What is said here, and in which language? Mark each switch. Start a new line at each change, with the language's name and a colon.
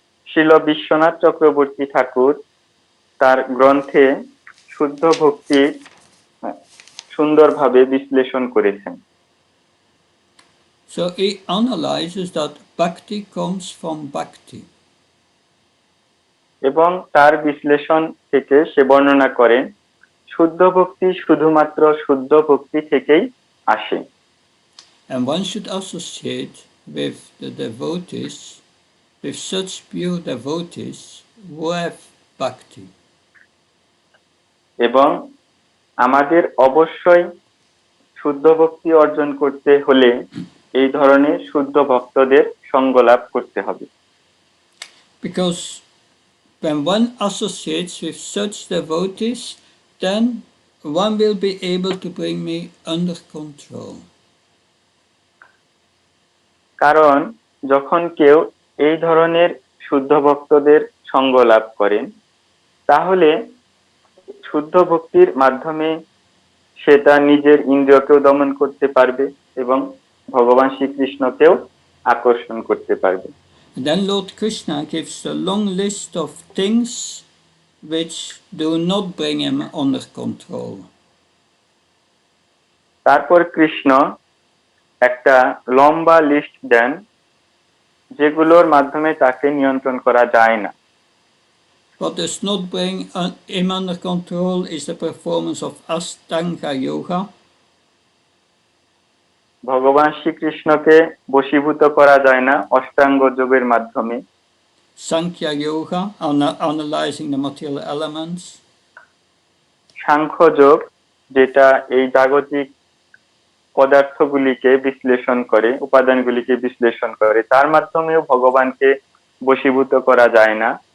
Bangla: শিল বিশ্বনাথ চক্রবর্তী ঠাকুর তার গ্রন্থে শুদ্ধ ভক্তি সুন্দরভাবে বিশ্লেষণ করেছেন।
English: So he analyzes that bhakti comes from bhakti.
Bangla: এবং তার বিশ্লেষণ থেকে সে বর্ণনা করেন শুদ্ধ ভক্তি শুধুমাত্র শুদ্ধ ভক্তি থেকেই আসে।
English: And one should associate with the devotees, with such pure devotees who have bhakti.
Bangla: এবং আমাদের অবশ্যই শুদ্ধ ভক্তি অর্জন করতে হলে এই ধরনের শুদ্ধ ভক্তদের সঙ্গ লাভ করতে হবে।
English: Because when one associates with such devotees, then one will be able to bring me under control.
Bangla: কারণ যখন কেউ এই ধরনের শুদ্ধ ভক্তদের সঙ্গ লাভ করেন, তাহলে শুদ্ধ ভক্তির মাধ্যমে সে তার নিজের ইন্দ্রিয়কেও দমন করতে পারবে এবং ভগবান শ্রীকৃষ্ণকেও আকর্ষণ করতে পারবে।
English: Then Lord Krishna gives a long list of things which do not bring him under control.
Bangla: তারপর কৃষ্ণ একটা লম্বা লিস্ট দেন যেগুলোর মাধ্যমে তাকে নিয়ন্ত্রণ করা যায় না।
English: What does not bring him under control is the performance of Ashtanga Yoga.
Bangla: ভগবান শ্রীকৃষ্ণকে বশীভূত করা যায় না অষ্টাঙ্গ যোগের মাধ্যমে।
English: Sankhya Yoga, analyzing the material elements.
Bangla: Samkhya যোগ, যেটা এই জাগতিক পদার্থগুলিকে বিশ্লেষণ করে, উপাদানগুলিকে বিশ্লেষণ করে, তার মাধ্যমেও ভগবানকে বশীভূত করা যায় না।